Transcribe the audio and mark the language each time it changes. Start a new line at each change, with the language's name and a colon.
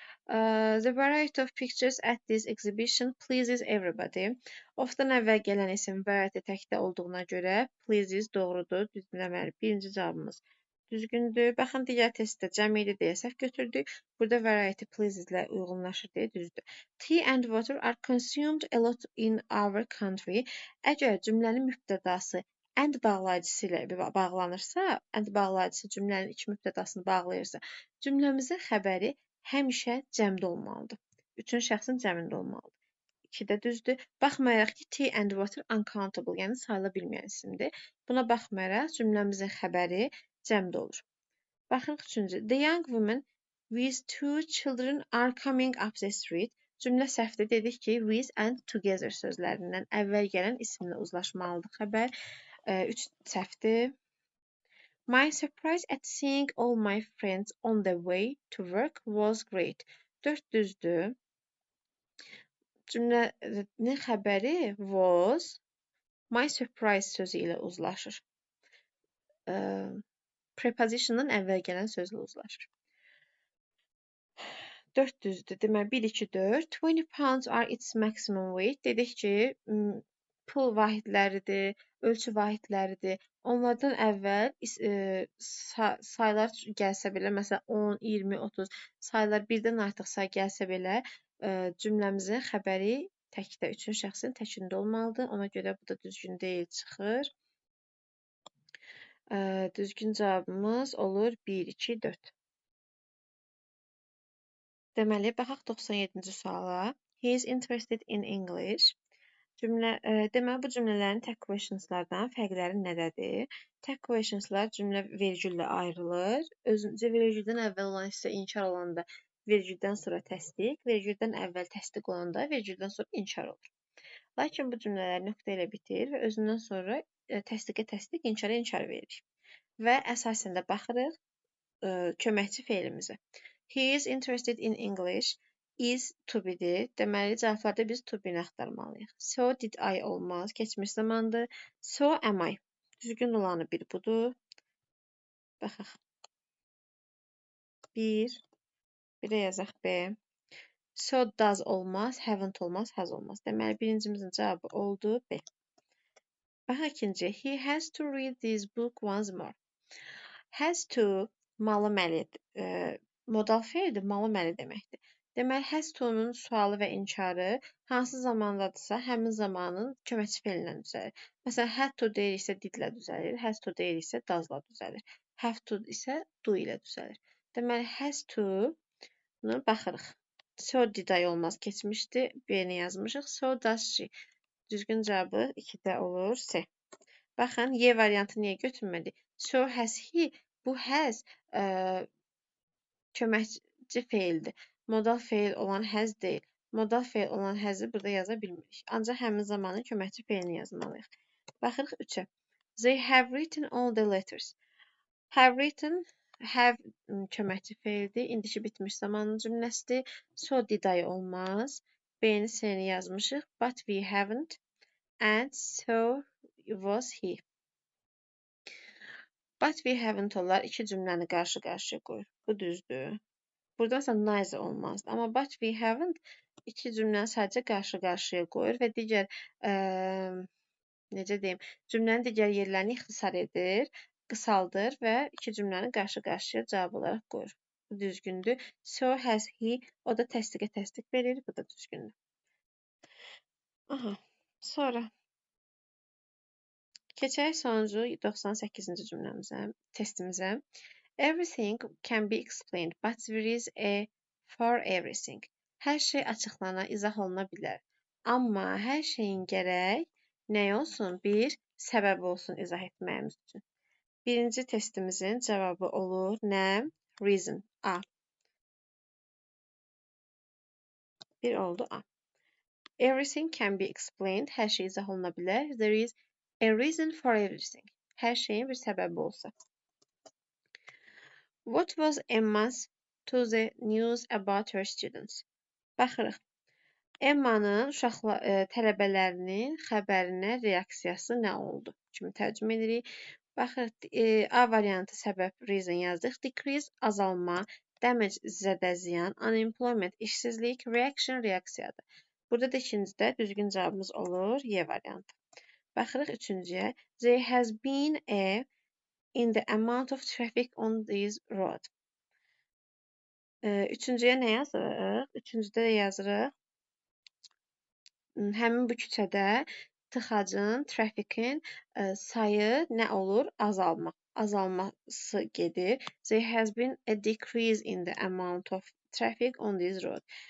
English: The variety of pictures at this exhibition pleases everybody.
Azerbaijani: Of-dan əvvəl gələn isim variety təkdə olduğuna görə pleases doğrudur. Deməli, birinci cavabımız düzgündür. Baxın, digər testdə cəm idi deyə səhv götürdük. Burada variety pleases ilə uyğunlaşır deyə düzdür.
English: Tea and water are consumed a lot in our country.
Azerbaijani: Əgər cümlənin mübtədası and bağlayıcısı ilə bağlanırsa, and bağlayıcısı cümlənin iki mübtədasını bağlayırsa, cümləmizin xəbəri həmişə cəmdə olmalıdır. Üçün şəxsin cəmində olmalıdır. 2-də düzdür. Baxmayaraq ki, tea and water uncountable, yəni sayıla bilməyən isimdir. Buna baxmayaraq cümləmizin xəbəri cəmdə olur. Baxırıq 3-cü.
English: The young woman with 2 children are coming up the street.
Azerbaijani: Cümlə səhvdir. Dedik ki, with and together sözlərindən əvvəl gələn isimlə uzlaşmalıdır xəbər. 3 səhvdir.
English: My surprise at seeing all my friends on the way to work was great.
Azerbaijani: 4 düzdür. Cümlənin xəbəri was my surprise sözü ilə uzlaşır. Preposition'dan əvvəl gələn sözlə uzlaşır. 4 düzdür. Deməli 1, 2, 4.
English: 20 pounds are its maximum weight.
Azerbaijani: Dedik ki, pul vahidləridir, ölçü vahidləridir. Onlardan əvvəl saylar gəlsə belə, məsələn 10, 20, 30 saylar birdən artıq say gəlsə belə, cümləmizin xəbəri təkdə, üçün şəxsin təkində olmalıdır. Ona görə bu da düzgün deyil çıxır. Düzgün cavabımız olur 1, 2, 4. Deməli, baxaq 97-ci suala.
English: He is interested in English.
Azerbaijani: Deməli, bu cümlələrin tək questionslardan fərqləri nədədir? Tək questionslar cümlə vergüllə ayrılır. Özüncə vergüldən əvvəl olan hissə inkar olanda vergüldən sonra təsdiq, vergüldən əvvəl təsdiq olanda vergüldən sonra inkar olur. Lakin bu cümlələr nöqtə ilə bitir və özündən sonra təsdiqə təsdiq, inkara inkar veririk. Və əsasən də baxırıq köməkçi feilimizə.
English: He is interested in English.
Azerbaijani: Is to be-dir. Deməli, cavablarda biz to be-ni axtarmalıyıq.
English: So did I
Azerbaijani: olmaz. Keçmiş zamandır.
English: So am I.
Azerbaijani: Düzgün olanı bir budur. Baxaq. 1. Bir də yazaq B.
English: So does
Azerbaijani: olmaz. Haven't olmaz. Has olmaz. Deməli, birincimizin cavabı oldu B. Baxaq ikinci.
English: He has to read this book once more.
Azerbaijani: Has to malı məlidir. Modal feildir, malı məli deməkdir. Deməli, has to-nun sualı və inkarı hansı zamandadırsa, həmin zamanın köməkçi feilindən düzəlir. Məsələn, had to deyiriksə did-lə düzəlir, has to deyiriksə does-la düzəlir. Have to isə do ilə düzəlir. Deməli, has to-nu baxırıq.
English: So did I
Azerbaijani: olmaz, keçmişdi, B-ni yazmışıq.
English: So does she.
Azerbaijani: Düzgün cavabı 2-də olur, C. Baxın, Y variantı niyə götürmədik?
English: So has he,
Azerbaijani: bu has köməkçi feildir. Modal feil olan has deyil. Modal feil olan has'ı burada yaza bilmirik. Ancaq həmin zamanın köməkçi feilini yazmalıyıq. Baxırıq 3-ə.
English: They have written all the letters.
Azerbaijani: Have written, have köməkçi feildir. İndiki bitmiş zamanın cümləsidir.
English: So did I
Azerbaijani: olmaz. B-ni, C-ni yazmışıq.
English: But we haven't. And so was he. But we haven't
Azerbaijani: olar iki cümləni qarşı-qarşıya qoyur. Bu düzdür. Burada isə nice olmazdı. Amma but we haven't iki cümləni sadəcə qarşı-qarşıya qoyur və digər necə deyim, cümlənin digər yerlərini ixtisar edir, qısaldır və iki cümləni qarşı-qarşıya cavab olaraq qoyur. Bu düzgündür.
English: So has he,
Azerbaijani: o da təsdiqə təsdiq verir, bu da düzgündür. Aha, sonra keçək sonuncu 98-ci cümləmizə, testimizə.
English: Everything can be explained, but there is a for everything.
Azerbaijani: Hər şey açıqlana, izah oluna bilər. Amma hər şeyin gərək nə olsun? Bir səbəbi olsun izah etməyimiz üçün. Birinci testimizin cavabı olur nə? Reason. A. Bir oldu A.
English: Everything can be explained.
Azerbaijani: Hər şey izah oluna bilər.
English: There is a reason for everything.
Azerbaijani: Hər şeyin bir səbəbi olsa.
English: What was Emma's to the news about her students?
Azerbaijani: Baxırıq. Emma'nın tələbələrinin xəbərinə reaksiyası nə oldu? Kimi tərcümə edirik. Baxırıq, A variantı səbəb reason yazdıq. Decrease azalma, damage zədə ziyan, unemployment işsizlik, reaction reaksiyadır. Burada da ikincidə düzgün cavabımız olur Y variantı. Baxırıq üçüncüyə.
English: There has been a in the amount of traffic on this road.
Azerbaijani: Üçüncüyə nə yazırıq? Üçüncüdə də yazırıq. Həmin bu küçədə tıxacın, trafikin sayı nə olur? Azalması gedir.
English: There has been a decrease in the amount of traffic on this road.